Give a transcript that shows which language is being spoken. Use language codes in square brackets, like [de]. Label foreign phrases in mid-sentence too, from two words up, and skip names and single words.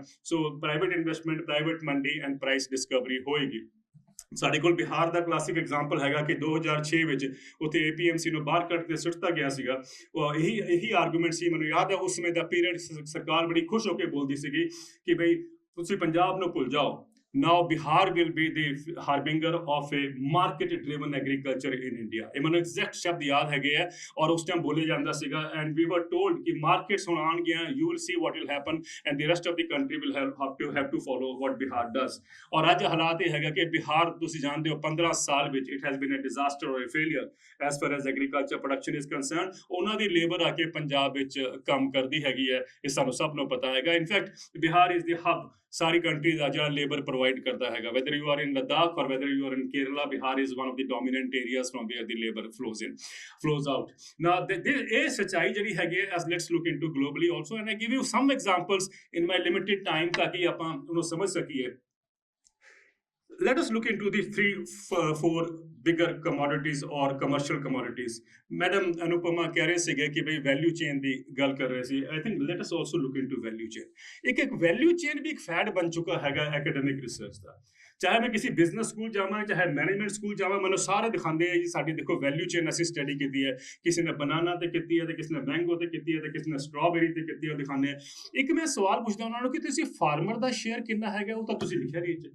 [pa] ਸੋ [en] private investment, private [pa] ਮੰਡੀ [en] and price discovery [pa] ਹੋਏਗੀ। ਸਾਡੇ ਕੋਲ ਬਿਹਾਰ ਦਾ [en] classic example [pa] ਹੈਗਾ ਕਿ 2006 ਵਿੱਚ ਉੱਥੇ APMC ਨੂੰ ਬਾਹਰ ਕੱਢ ਕੇ ਸੁੱਟਤਾ ਗਿਆ ਸੀਗਾ। ਇਹੀ ਆਰਗੂਮੈਂਟ ਸੀ, ਮੈਨੂੰ ਯਾਦ ਹੈ ਉਸ ਸਮੇਂ ਦਾ ਪੀਰੀਅਡ, ਸਰਕਾਰ ਬੜੀ ਖੁਸ਼ ਹੋ ਕੇ ਬੋਲਦੀ ਸੀਗੀ ਕਿ ਬਈ ਤੁਸੀਂ ਪੰਜਾਬ ਨੂੰ ਭੁੱਲ ਜਾਓ। [en] Now Bihar will be the harbinger of a market-driven agriculture in India. [pa] ਇਹ ਮੈਨੂੰ ਐਗਜ਼ੈਕਟ ਸ਼ਬਦ ਯਾਦ ਹੈਗੇ ਆ ਔਰ ਉਸ ਟਾਈਮ ਬੋਲੇ ਜਾਂਦਾ ਸੀਗਾ। [en] And we were told [pa] ਕਿ ਮਾਰਕੀਟਸ ਹੁਣ ਆਉਣਗੀਆਂ, [en] you will see what will happen and the rest of the country will have to follow what Bihar does. [pa] ਔਰ ਅੱਜ ਹਾਲਾਤ ਇਹ ਹੈਗਾ ਕਿ ਬਿਹਾਰ ਤੁਸੀਂ ਜਾਣਦੇ ਹੋ 15 ਸਾਲ ਵਿੱਚ [en] it has been a disaster or a failure as far as agriculture production is concerned. [pa] ਉਹਨਾਂ ਦੀ ਲੇਬਰ ਆ ਕੇ ਪੰਜਾਬ ਵਿੱਚ ਕੰਮ ਕਰਦੀ ਹੈਗੀ ਹੈ, ਇਹ ਸਾਨੂੰ ਸਭ ਨੂੰ ਪਤਾ ਹੈਗਾ। [en] Infact Bihar is the hub [pa] ਸਾਰੀ ਕੰਟਰੀ ਦਾ ਜਿਹੜਾ [en] labour provide [pa] ਕਰਦਾ ਹੈਗਾ, [en] whether you are in Ladakh or whether you are in Kerala. Bihar is one of the dominant areas from where the labor flows out. [pa] Now ਇਹ ਸੱਚਾਈ ਜਿਹੜੀ ਹੈਗੀ ਹੈ, [en] as let's look into globally also, and I give you some examples in my limited time [pa] ਤਾਂ ਕਿ ਆਪਾਂ ਉਹਨੂੰ ਸਮਝ ਸਕੀਏ. [en] Let us look into the four bigger commodities or commercial commodities. [pa] Madam Anupama ਕਹਿ ਰਹੇ ਸੀਗੇ ਕਿ ਬਈ [en] value chain [pa] ਦੀ ਗੱਲ ਕਰ ਰਹੇ ਸੀ. [en] I think let us also look into value chain. [pa] ਇੱਕ [en] value chain [pa] ਵੀ ਇੱਕ ਫੈਡ ਬਣ ਚੁੱਕਾ ਹੈਗਾ [en] academic research [pa] ਦਾ. ਚਾਹੇ ਮੈਂ ਕਿਸੇ [en] business school [pa] ਜਾਵਾਂ, ਚਾਹੇ [en] management school [pa] ਜਾਵਾਂ, ਮੈਨੂੰ ਸਾਰੇ ਦਿਖਾਉਂਦੇ ਆ ਜੀ ਸਾਡੀ ਦੇਖੋ [en] value chain [pa] ਅਸੀਂ ਸਟੱਡੀ ਕੀਤੀ ਹੈ. ਕਿਸੇ ਨੇ ਬਨਾਨਾ ਤੇ ਕੀਤੀ ਹੈ, ਤੇ ਕਿਸੇ ਨੇ ਮੈਂਗੋ ਤੇ ਕੀਤੀ ਹੈ, ਤੇ ਕਿਸੇ ਨੇ ਸਟ੍ਰਾਬੇਰੀ ਤੇ ਕੀਤੀ ਹੈ, ਉਹ ਦਿਖਾਉਂਦੇ ਆ. ਇੱਕ ਮੈਂ ਸਵਾਲ ਪੁੱਛਦਾ ਉਹਨਾਂ ਨੂੰ ਕਿ ਤੁਸੀਂ ਫਾਰਮਰ ਦਾ ਸ਼ੇਅਰ ਕਿੰਨਾ ਹੈਗਾ, ਉਹ ਤਾਂ ਤੁਸੀਂ ਲਿਖਿਆ ਨਹੀਂ.